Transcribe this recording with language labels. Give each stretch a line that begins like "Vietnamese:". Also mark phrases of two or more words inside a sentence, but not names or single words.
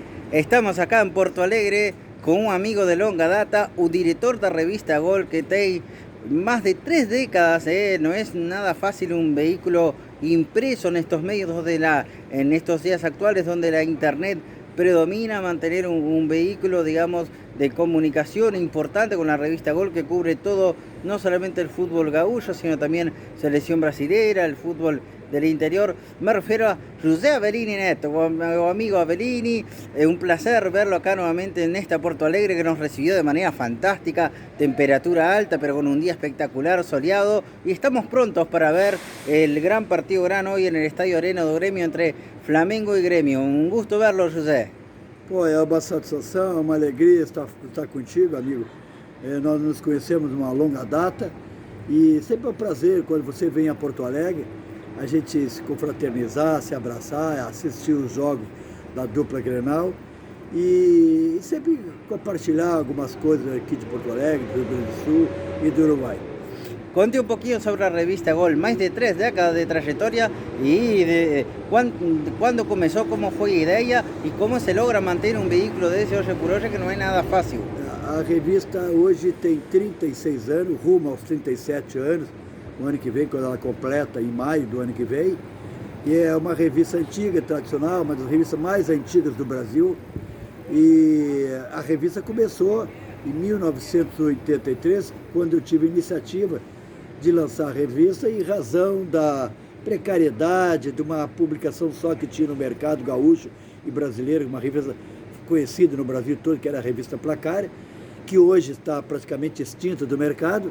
Spanish: Estamos acá en Porto Alegre con un amigo de
Portuguese: longa data, o diretor da revista Gol, que tem
Spanish: más de 3 décadas, no es nada fácil un vehículo impreso en estos medios en estos días actuales donde la internet predomina, mantener un vehículo, digamos, de comunicación importante con la revista Gol, que cubre todo, no solamente el fútbol gaúcho, sino también selección brasilera, el fútbol del interior. Me refiero a José Avelini Neto,
Portuguese: o amigo
Spanish: Avelini. Un placer verlo acá nuevamente en esta Porto Alegre, que nos recibió de manera fantástica, temperatura alta pero con un día espectacular, soleado, y estamos prontos para ver el gran partido hoy en el Estadio Arena do Grêmio entre Flamengo y Grêmio. Un gusto verlo, José.
Portuguese: Pô, é uma satisfação, é uma alegria estar contigo, amigo. Nós nos conhecemos uma longa data e sempre é um prazer quando você vem a Porto Alegre, a gente se confraternizar, se abraçar, assistir os jogos da dupla Grenal e sempre compartilhar algumas coisas aqui de Porto Alegre, do Rio Grande do Sul e do Uruguai.
Spanish: Conte un poquito sobre la revista Gol, más de 3 décadas de trayectoria y de cuándo comenzó, cómo fue la idea y cómo se logra mantener un vehículo de ese
Portuguese: hoje por hoje, que não é nada fácil. A revista hoje tem 36 anos, rumo aos 37 anos, no ano que vem, quando ela completa, em maio do ano que vem. E é uma revista antiga, tradicional, uma das revistas mais antigas do Brasil. E a revista começou em 1983, quando eu tive a iniciativa de lançar a revista em razão da precariedade de uma publicação só que tinha no mercado gaúcho e brasileiro, uma revista conhecida no Brasil todo, que era a revista Placar, que hoje está praticamente extinta do mercado.